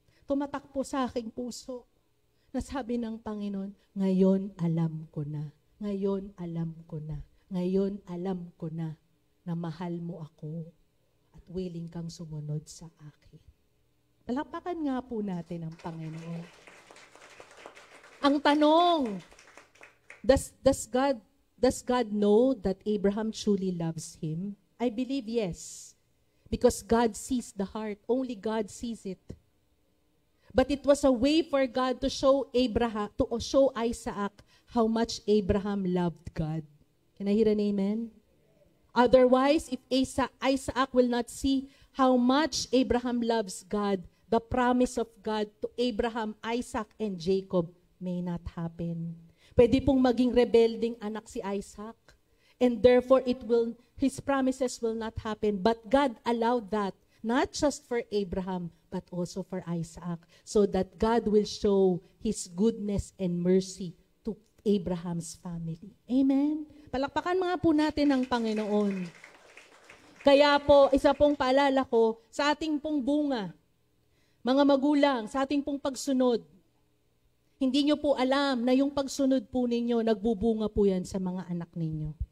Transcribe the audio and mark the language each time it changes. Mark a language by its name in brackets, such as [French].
[Filipino] Tumatak po sa aking puso na sabi ng Panginoon, ngayon alam ko na. Ngayon alam ko na. Ngayon alam ko na na mahal mo ako at willing kang sumunod sa akin. Palakpakan nga po natin ang Panginoon. Ang tanong, [English] does God know that Abraham truly loves him? I believe yes. Because God sees the heart. Only God sees it. But it was a way for God to show Isaac how much Abraham loved God. Can I hear an amen? Otherwise, if Isaac will not see how much Abraham loves God, the promise of God to Abraham, Isaac, and Jacob may not happen. [Filipino] Pwede pong maging rebelding anak si Isaac. [English] And therefore, his promises will not happen. But God allowed that, not just for Abraham, but also for Isaac, so that God will show His goodness and mercy to Abraham's family. Amen? [Filipino] Palakpakan mga po natin ang Panginoon. Kaya po, isa pong paalala ko, sa ating pong bunga, mga magulang, sa ating pong pagsunod, hindi nyo po alam na yung pagsunod po ninyo, nagbubunga po yan sa mga anak ninyo.